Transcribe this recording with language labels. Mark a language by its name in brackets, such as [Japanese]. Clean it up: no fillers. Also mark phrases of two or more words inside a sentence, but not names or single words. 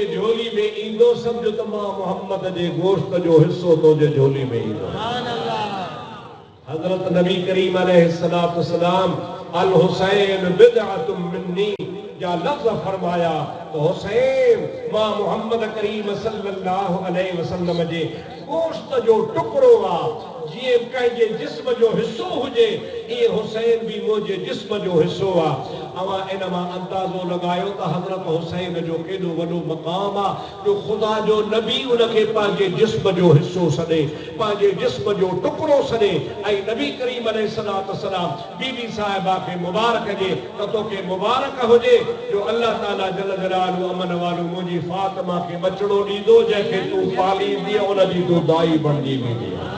[Sindhi] झोली में ईंदो सम्झ त मां मुहम्मद जे गोश्त जो हिसो तुंहिंजे झोली में ईंदो हज़रत नबी करीम [Arabic] عليه الصلاة والسلام الحسين بضعة مني [Sindhi] या लफ्ज़ फरमाया तो हुसैन मां मुहम्मद करीम [Arabic] صلى الله عليه وسلم [Sindhi] जे गोश्त जो टुकड़ो आहे जीअं कंहिंजे जिस्म जो हिसो हुजे ईअं हुसैन बि मुंहिंजे जिस्म जो हिसो आहे अवां इन मां अंदाज़ो लॻायो त हज़रत हुसैन जो केॾो वॾो मक़ाम आहे जो ख़ुदा जो नबी उनखे पंहिंजे जिस्म जो हिसो सॾे पंहिंजे जिस्म जो टुकड़ो सॾे ऐं नबी करीम [Arabic] عليه الصلاة والسلام [Sindhi] बीबी साहिबा खे मुबारक ॾे त तोखे मुबारक हुजे जो अल्लाह ताला [Arabic] جل جلاله [Sindhi] अमन वालो मुंहिंजी फातिमा खे बचड़ो ॾींदो जंहिंखे तूं पालींदीअ उनजी तूं दाई बणिजी वेंदी